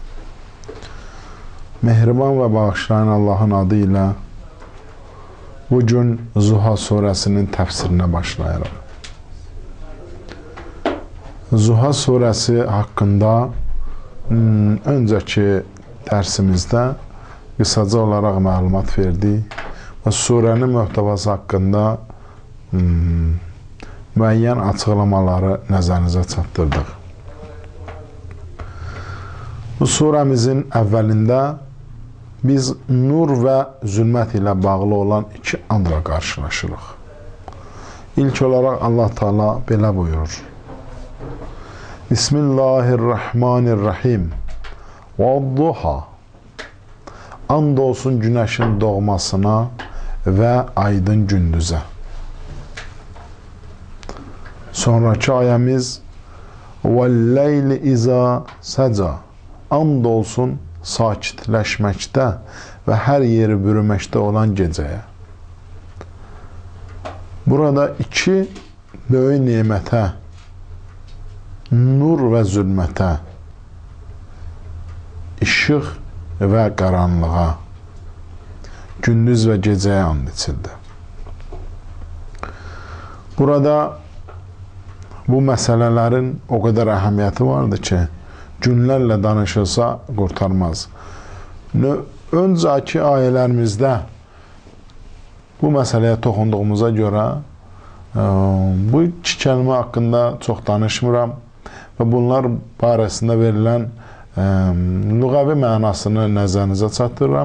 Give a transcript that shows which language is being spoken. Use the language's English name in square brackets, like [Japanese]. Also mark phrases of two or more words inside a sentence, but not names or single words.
[Turkish] Mehriban ve bağışlayan Allah'ın adıyla bugün Zuha suresinin tefsirine başlayalım. Zuha suresi hakkında önceki dersimizde kısaca olarak məlumat verdik ve surenin mühtevası hakkında [Azerbaijani] müəyyən açıqlamaları nəzərinizə çatdırdıq. Bu suremizin əvvəlində biz nur və zülmət ilə bağlı olan iki andla qarşılaşırıq. İlk olarak Allah Teala belə buyurur. [Arabic] Bismillahirrahmanirrahim. Vadduha. [Turkish] And olsun güneşin doğmasına ve aydın gündüze. Sonraki ayemiz [Arabic] وَاللَّيْلِ اِذَا سَجَى. [Turkish] And olsun sakitleşmekte ve her yeri bürümekte olan geceye. Burada iki böyük nimete, nur ve zülmete, ışıq ve qaranlığa, gündüz ve geceye and içildi. Burada bu meselelerin o kadar [Azerbaijani] əhəmiyyəti vardı ki, günlərlə danışılsa qurtarmaz. Önceki ayələrimizdə bu məsələyə toxunduğumuza görə bu iki kəlmə haqqında çox danışmıram və bunlar barəsində verilən lüğəvi mənasını nəzərinizə çatdırıram.